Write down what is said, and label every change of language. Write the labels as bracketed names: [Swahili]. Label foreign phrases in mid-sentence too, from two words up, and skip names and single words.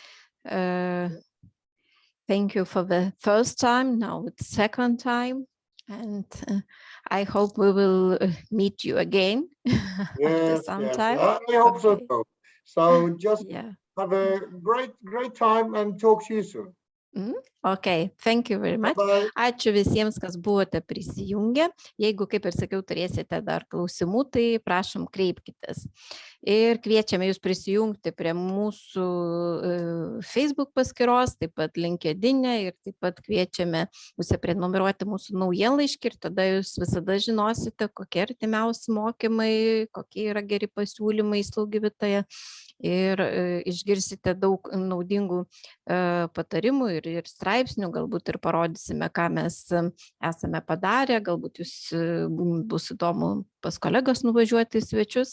[English] Thank you for the first time, now it's second time, and I hope we will meet you again after some time. I hope so. Okay. So just Yeah. have a great time and talk to you soon. Okay, thank you very much. Bye. [Lithuanian] Ačiū visiems, kas buvote prisijungę. Jeigu, kaip ir sakiau, turėsite dar klausimų, tai prašom kreipkitės. Ir kviečiame jūs prisijungti prie mūsų Facebook paskyros, taip pat LinkedIn'e ir taip pat kviečiame užsiprenumeruoti mūsų naujienlaiškį ir tada jūs visada žinosite, kokie artimiausi mokymai, kokie yra geri pasiūlymai Slaugivitoje ir išgirsite daug naudingų patarimų ir straipsnių, galbūt ir parodysime, ką mes esame padarę, galbūt jūs bus įdomu pas kolegas nuvažiuoti į svečius.